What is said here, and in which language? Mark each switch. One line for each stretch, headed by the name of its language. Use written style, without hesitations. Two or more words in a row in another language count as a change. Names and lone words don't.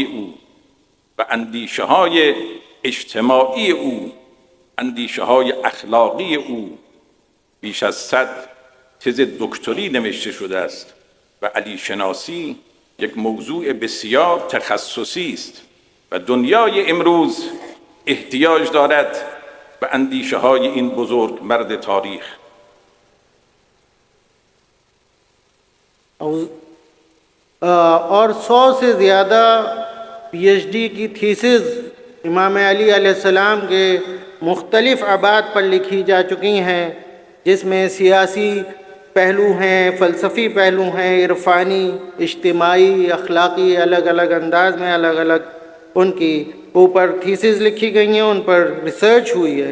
Persian: او و اندیشه های اجتماعی او، اندیشه های اخلاقی او بیش از 100 تز دکتری نوشته شده است و علی شناسی یک موضوع بسیار تخصصی است و دنیای امروز احتیاج دارد به اندیشه های این بزرگ مرد تاریخ.
Hindi: और 100 से ज़्यादा PhD की थीसिस इमाम अली अलैहिस्सलाम के मुख्तलिफ़ अबाद पर लिखी जा चुकी हैं, जिसमें सियासी पहलू हैं, फ़लसफ़ी पहलू हैं, इरफ़ानी, इज्तिमाई, अखलाक़ी, अलग अलग अंदाज में अलग अलग उनकी ऊपर थीसिस लिखी गई हैं, उन पर रिसर्च हुई है.